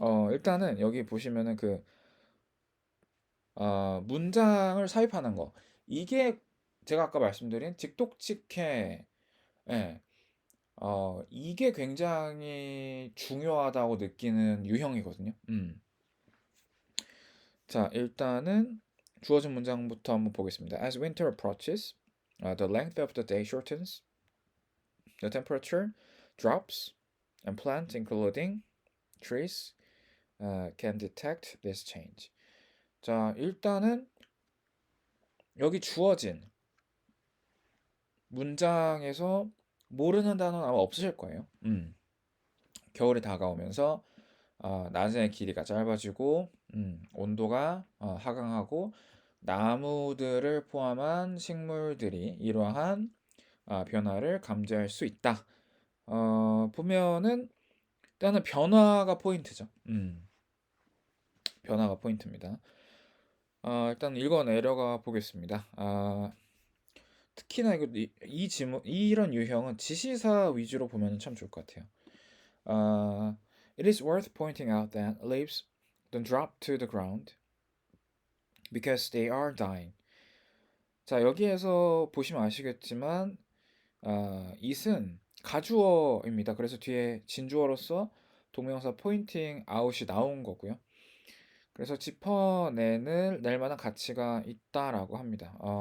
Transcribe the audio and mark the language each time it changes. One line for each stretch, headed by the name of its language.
Korean: 일단은 여기 보시면은 문장을 삽입하는 거, 이게 제가 아까 말씀드린 직독직해, 예, 이게 굉장히 중요하다고 느끼는 유형이거든요. 자, 일단은 주어진 문장부터 한번 보겠습니다.
English: As winter approaches, the length of the day shortens, the temperature drops, and plants, including trees, can detect this change.
Korean: 자, 일단은 여기 주어진 문장에서 모르는 단어는 아마 없으실 거예요. 겨울이 다가오면서 낮의 길이가 짧아지고, 온도가 하강하고, 나무들을 포함한 식물들이 이러한 변화를 감지할 수 있다. 보면은 일단은 변화가 포인트죠. 변화가 포인트입니다. 일단 읽어 내려가 보겠습니다. 특히나 이 지문, 이런 유형은 지시사 위주로 보면 참 좋을 것 같아요.
English: It is worth pointing out that leaves don't drop to the ground because they are dying.
Korean: 자, 여기에서 보시면 아시겠지만 it은 가주어입니다. 그래서 뒤에 진주어로서 동명사 포인팅 아웃이 나온 거고요. 그래서 짚어내는 낼 만한 가치가 있다라고 합니다.